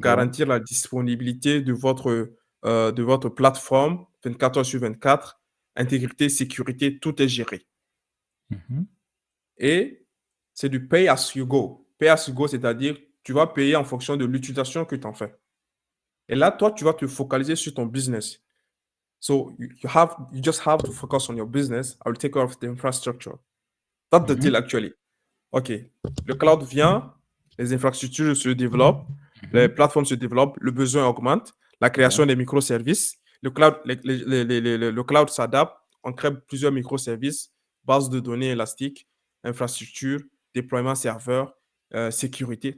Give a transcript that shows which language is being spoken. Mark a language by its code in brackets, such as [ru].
[fr] garantir la disponibilité de votre plateforme 24 heures sur 24. Intégrité, sécurité, tout est géré. Mhm. Et c'est du [en] pay as you go. Pay as you go, [fr] c'est-à-dire tu vas payer en fonction de l'utilisation que tu en fais. Et là, toi, tu vas te focaliser sur ton business. [en] So you just have to focus on your business. I will take care of the infrastructure. That's the Mhm. deal actually. OK. [fr] Le cloud vient, les infrastructures se développent, les Mhm. plateformes se développent, le besoin augmente, la Ouais. création des microservices. Le cloud, le cloud s'adapte, on crée plusieurs microservices, base de données élastiques, infrastructure, déploiement serveur, sécurité.